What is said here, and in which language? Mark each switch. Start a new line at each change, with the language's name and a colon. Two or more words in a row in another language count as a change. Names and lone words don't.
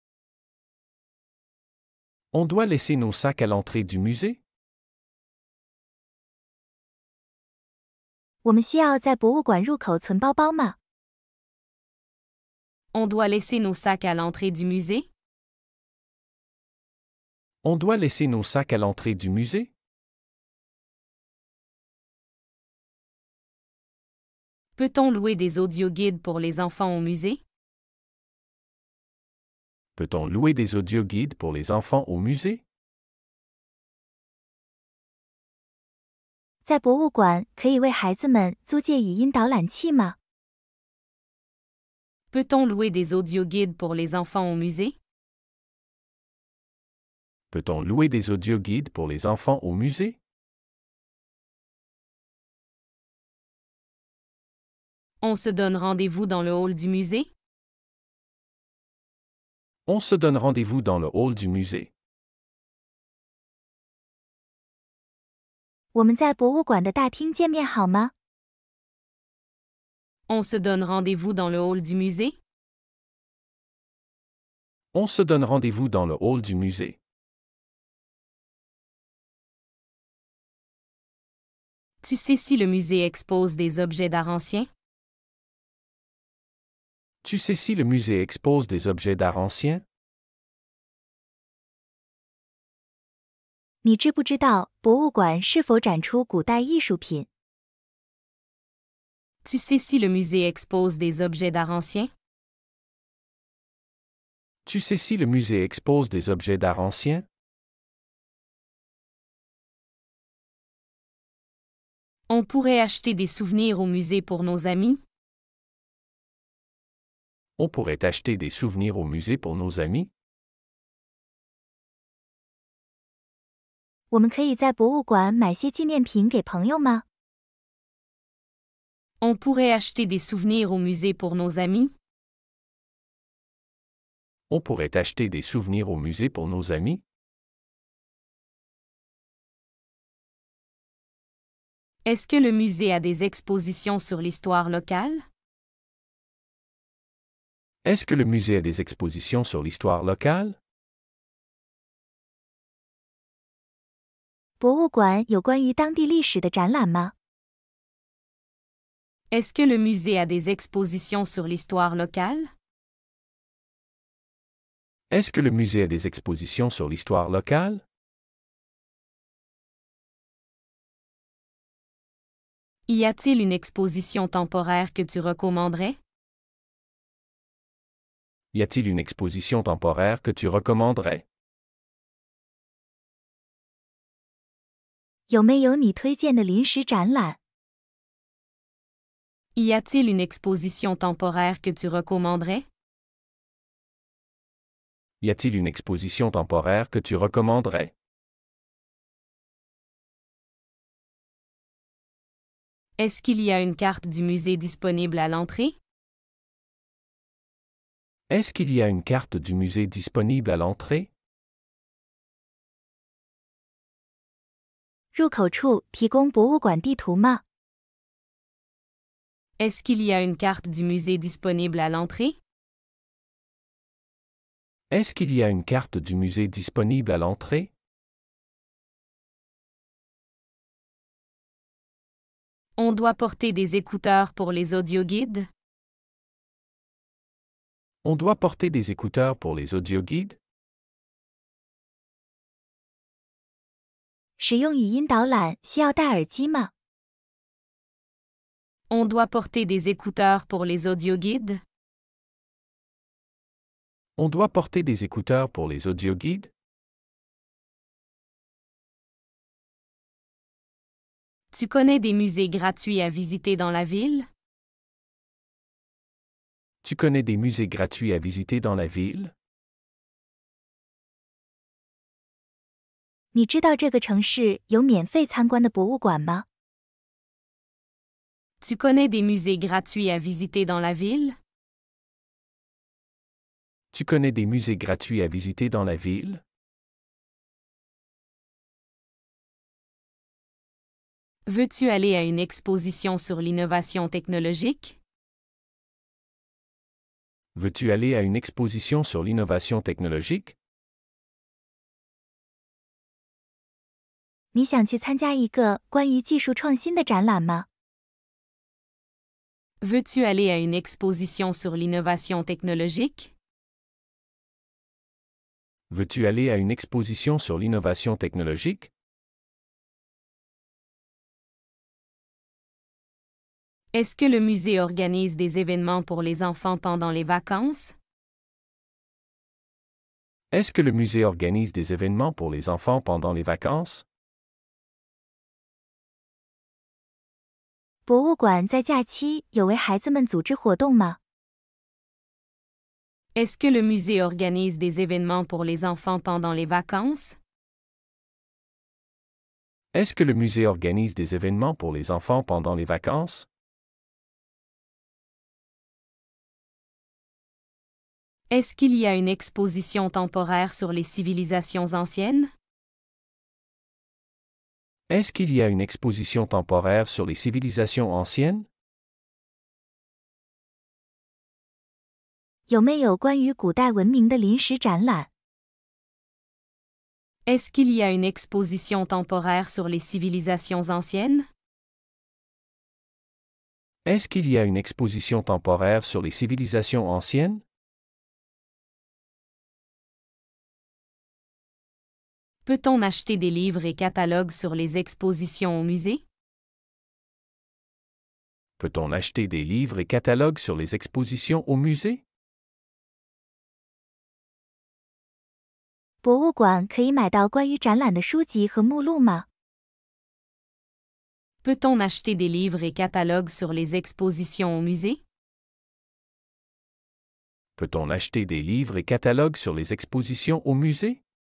French: On doit laisser nos sacs à l'entrée du musée?
Chinese: 我们需要在博物馆入口存包包吗？
French: On doit laisser nos sacs à l'entrée du musée? On doit laisser nos sacs à l'entrée du musée? Peut-on louer des audioguides pour les enfants au musée? Peut-on louer des audioguides pour les enfants au musée?
Chinese: 在博物馆可以为孩子们租借语音导览器吗？
French: Peut-on louer des audioguides pour les enfants au musée? Peut-on louer des audioguides pour les enfants au musée? On se donne rendez-vous dans le hall du musée? On se donne rendez-vous dans le hall du musée.
Chinese: 我们在博物馆的大厅见面好吗？
French: On se donne rendez-vous dans le hall du musée? On se donne rendez-vous dans le hall du musée. Tu sais si le musée expose des objets d'art ancien? Tu sais si le musée expose des objets d'art ancien?
Chinese: 你知不知道博物馆是否展出古代艺术品？
French: Tu sais si le musée expose des objets d'art ancien? Tu sais si le musée expose des objets d'art ancien? On pourrait acheter des souvenirs au musée pour nos amis? On pourrait acheter des souvenirs au musée pour nos amis?
Chinese: 我们可以在博物馆买些纪念品给朋友吗？
French: On pourrait acheter des souvenirs au musée pour nos amis? On pourrait acheter des souvenirs au musée pour nos amis? Est-ce que le musée a des expositions sur l'histoire locale? Est-ce que le musée a des expositions sur l'histoire locale?
Chinese: 博物馆有关于当地历史的展览吗？
French: Est-ce que le musée a des expositions sur l'histoire locale? Est-ce que le musée a des expositions sur l'histoire locale? Y a-t-il une exposition temporaire que tu recommanderais? Y a-t-il une exposition temporaire que tu recommanderais?
Chinese: 有没有你推荐的临时展览？
French: Y a-t-il une exposition temporaire que tu recommanderais? Y a-t-il une exposition temporaire que tu recommanderais? Est-ce qu'il y a une carte du musée disponible à l'entrée? Est-ce qu'il y a une carte du musée disponible à l'entrée?
Chinese: 入口处提供博物馆地图吗？
French: Est-ce qu'il y a une carte du musée disponible à l'entrée? Est-ce qu'il y a une carte du musée disponible à l'entrée? On doit porter des écouteurs pour les audioguides? On doit porter des écouteurs pour les audioguides?
Chinese: 使用语音导览需要戴耳机吗？
French: On doit porter des écouteurs pour les audioguides? On doit porter des écouteurs pour les audioguides? Tu connais des musées gratuits à visiter dans la ville? Tu connais des musées gratuits à visiter dans la ville?
Chinese: 你知道这个城市有免费参观的博物馆吗？
French: Tu connais des musées gratuits à visiter dans la ville? Tu connais des musées gratuits à visiter dans la ville? Veux-tu aller à une exposition sur l'innovation technologique? Veux-tu aller à une exposition sur l'innovation technologique?
Chinese: 你想去参加一个关于技术创新的展览吗？
French: Veux-tu aller à une exposition sur l'innovation technologique? Veux-tu aller à une exposition sur l'innovation technologique? Est-ce que le musée organise des événements pour les enfants pendant les vacances? Est-ce que le musée organise des événements pour les enfants pendant les vacances?
Chinese: 博物馆在假期有为孩子们组织活动吗？
French: Est-ce que le musée organise des événements pour les enfants pendant les vacances? Est-ce que le musée organise des événements pour les enfants pendant les vacances? Est-ce qu'il y a une exposition temporaire sur les civilisations anciennes? Est-ce qu'il y a une exposition temporaire sur les civilisations anciennes?
Chinese: 有没有关于古代文明的临时展览？
French: Est-ce qu'il y a une exposition temporaire sur les civilisations anciennes? Est-ce qu'il y a une exposition temporaire sur les civilisations anciennes? Peut-on acheter des livres et catalogues sur les expositions au musée? Peut-on acheter des livres et catalogues sur les expositions au musée?
Chinese: 博物馆可以买到关于展览的书籍和目录吗？
French: Peut-on acheter des livres et catalogues sur les expositions au musée? Peut-on acheter des livres et catalogues sur les expositions au musée?